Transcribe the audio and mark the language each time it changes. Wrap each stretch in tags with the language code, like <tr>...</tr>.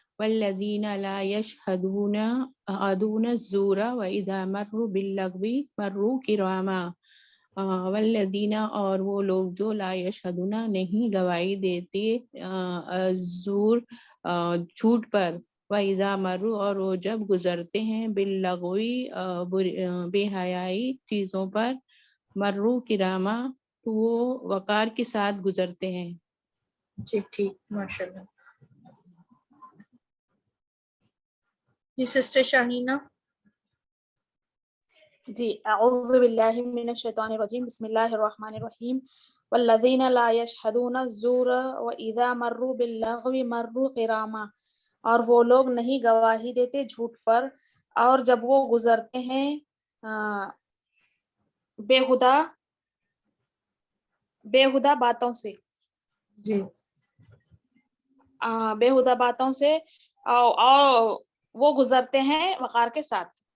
<ar>والذین لا یشہدون الزور واذا مروا باللغو مروا کراما. والذین,</ar> <ur>اور وہ لوگ جو,</ur> <ar>لا یشہدون,</ar> <ur>نہیں گواہی دیتے,</ur> <ar>الزور,</ar> <ur>جھوٹ پر,</ur> <ar>واذا مروا,</ar> <ur>اور وہ جب گزرتے ہیں,</ur> <ar>باللغو,</ar> <ur>بے حیائی چیزوں پر,</ur> <ar>مروا کراما,</ar> <ur>تو وہ وقار کے ساتھ گزرتے ہیں. جی ٹھیک, ماشاء اللہ. جی سسٹر شاہینہ.</ur> <ar>جی اعوذ باللہ من الشیطان الرجیم, بسم اللہ الرحمن الرحیم. والذین لا یشہدون الزور واذا مروا باللغو مروا کراما,</ar> <ur>اور وہ لوگ نہیں گواہی دیتے جھوٹ پر، اور جب وہ گزرتے ہیں بےہودہ باتوں سے جی بےہودہ باتوں سے اور وہ گزرتے ہیں وقار کے ساتھ.</ur>